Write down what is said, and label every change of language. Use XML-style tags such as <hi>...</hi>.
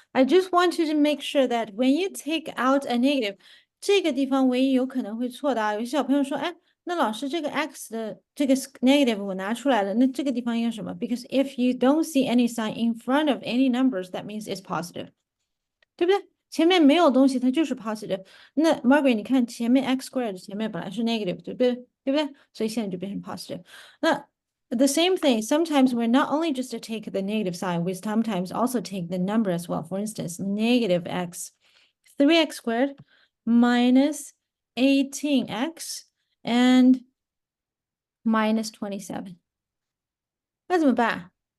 <en>I just want you to make sure that when you take out a negative,</en> <zh>这个地方唯一有可能会错的啊。有些小朋友说，哎，那老师这个 x 的这个 negative 我拿出来了，那这个地方应该什么？</zh> <en>Because if you don't see any sign in front of any numbers, that means it's positive.</en> <zh>对不对？前面没有东西，它就是 positive。那 Margaret，你看前面 x squared 前面本来是 negative，对不对？对不对？所以现在就变成 positive。</zh> <en>那 the same thing, sometimes we're not only just to take the negative sign, we sometimes also take the number as well. For instance, negative x, 3x squared minus 18x and minus 27.</en> <zh>那怎么办？</zh>